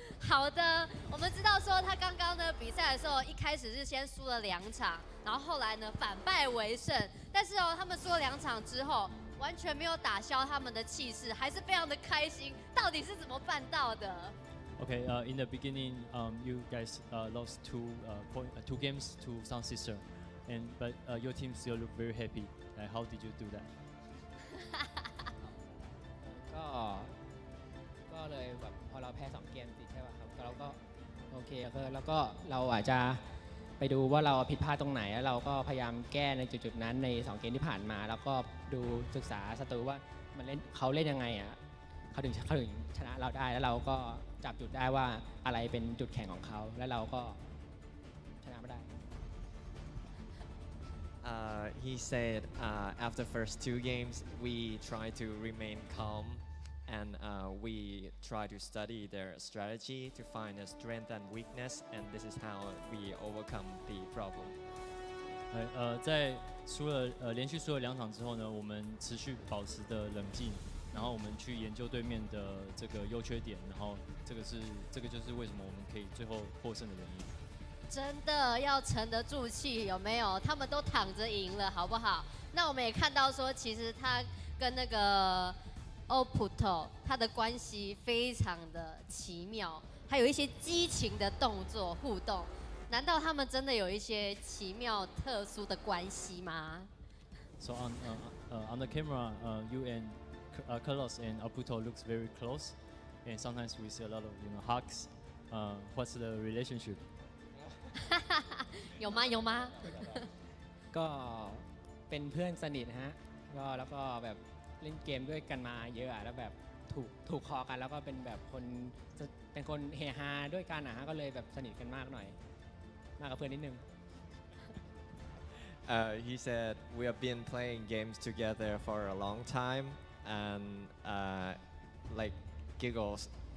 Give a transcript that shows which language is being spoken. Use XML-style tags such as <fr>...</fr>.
<zh>好的，我们知道说他刚刚呢比赛的时候，一开始是先输了2场，然后后来呢反败为胜。但是他们输了2场之后，完全没有打消他们的气势，还是非常的开心。到底是怎么办到的？</zh> <en>Okay, in the beginning, you guys lost two games to SunSister, but your team still look very happy. How did you do that?</en> <th>ก็เลยแบบพอเราแพ้2เกมติดใช่ป่ะครับเราก็โอเคแล้วก็เราอาจจะไปดูว่าเราผิดพลาดตรงไหนแล้วเราก็พยายามแก้ในจุดๆนั้นใน2เกมที่ผ่านมาแล้วก็ดูศึกษาศัตรูว่ามันเล่นเขาเล่นยังไงอ่ะเขาถึงชนะเราได้แล้วเราก็จับจุดได้ว่าอะไรเป็นจุดแข็งของเขาแล้วเราก็ชนะไม่ได้</th> <en>He said after first 2 games we try to remain calm and we try to study their strategy to find a strength and weakness and this is how we overcome the problem.</en> <zh>在连续输了2场之后呢，我们持续保持的冷静，然后我们去研究对面的这个优缺点，然后这个就是为什么我们可以最后获胜的原因。真的要沉得住气，有没有？他们都躺着赢了，好不好？那我们也看到说，其实他跟那个欧普特他的关系非常的奇妙，还有一些激情的动作互动。难道他们真的有一些奇妙特殊的关系吗</zh> <en>So on the camera, you and Carlos and Aputo looks very close, and sometimes we see a lot of hugs. What's the relationship?</en> <zh>有吗？有吗？</zh> <th>ก็เป็นเพื่อนสนิทฮะก็แล้วก็แบบเล่นเกมด้วยกันมาเยอะแล้วแบบถูกคอกันแล้วก็เป็นแบบเป็นคนเฮฮาด้วยกันฮะก็เลยแบบสนิทกันมากหน่อยมากกับเพื่อนนิดนึง</th> <en>He said we have been playing games together for a long time and like giggles.</en>